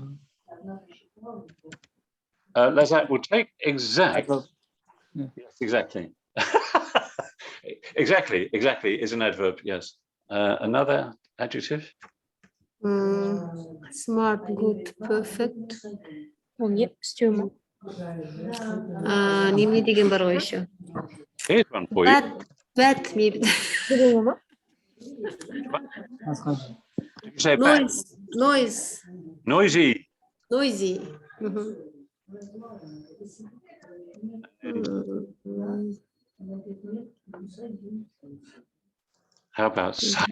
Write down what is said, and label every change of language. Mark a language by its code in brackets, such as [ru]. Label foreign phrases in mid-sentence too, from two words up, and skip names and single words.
[en] Lazat will take exact. Yeah. Yes, exactly. Exactly is an adverb, yes. Another adjective? Smart, good, perfect. [kk] Не деген бар ғой еще. [en] Here's one for you. Bad, maybe. Did you say bad? Noise. Noisy. How about silent?